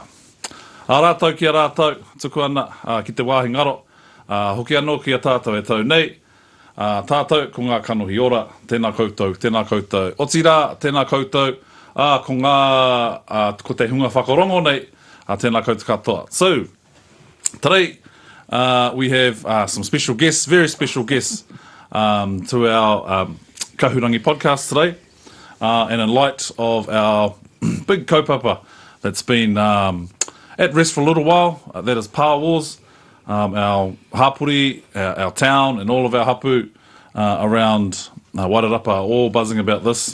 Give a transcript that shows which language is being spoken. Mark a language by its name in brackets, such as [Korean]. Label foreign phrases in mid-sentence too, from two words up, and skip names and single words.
[Māori] A rātou ki a rātou, tuku ana, ki te wāhi ngaro, hoki anō ki a tātou e tau nei, tātou ko ngā kanohi ora, tēnā koutou. O ti rā, tēnā koutou, ko te hunga whakarongo nei, tēnā koutou katoa. [English] So, today we have some special guests, very special guests to our KahuRangi podcast today. And in light of our big kaupapa that's been at rest for a little while, that is Pā Wars, our hapuri, our town, and all of our hapu around Wairarapa are all buzzing about this.